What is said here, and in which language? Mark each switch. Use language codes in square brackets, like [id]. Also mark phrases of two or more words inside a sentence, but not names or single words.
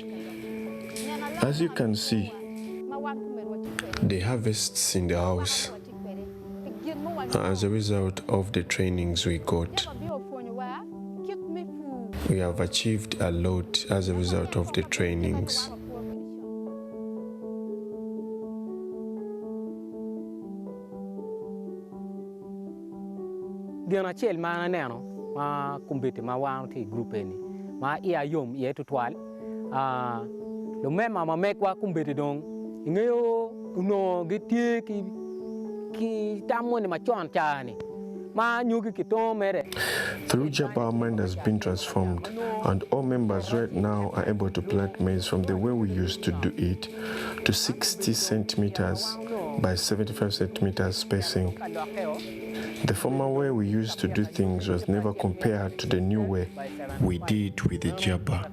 [en] As you can see, the harvests in the house are as a result of the trainings we got. We have achieved a lot as a result of the trainings. [ach] Diana chel ma neno ma kumbete ma wan ti group ni ma ia yom ye tutwal lo mema ma mekwa kumbete dong ngeyo no getie ki tamone ma chon chani ma nyugi kito mere. [en] Through Jaba, our mind has been transformed, and all members right now are able to plant maize from the way we used to do it to 60 centimeters by 75 centimeters spacing. The former way we used to do things was never compared to the new way we did with the Jaba.